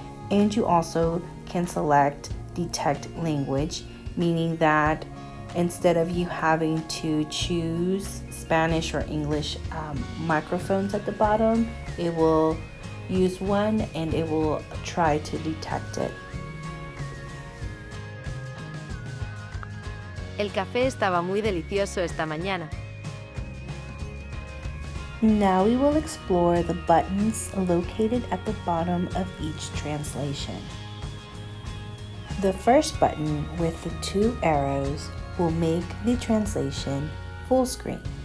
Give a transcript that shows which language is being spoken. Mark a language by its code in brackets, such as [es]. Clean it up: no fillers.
[en] And you also can select Detect Language, meaning that instead of you having to choose Spanish or English microphones at the bottom, it will use one and it will try to detect it. [es] El café estaba muy delicioso esta mañana. [en] Now we will explore the buttons located at the bottom of each translation. The first button with the two arrows will make the translation full screen.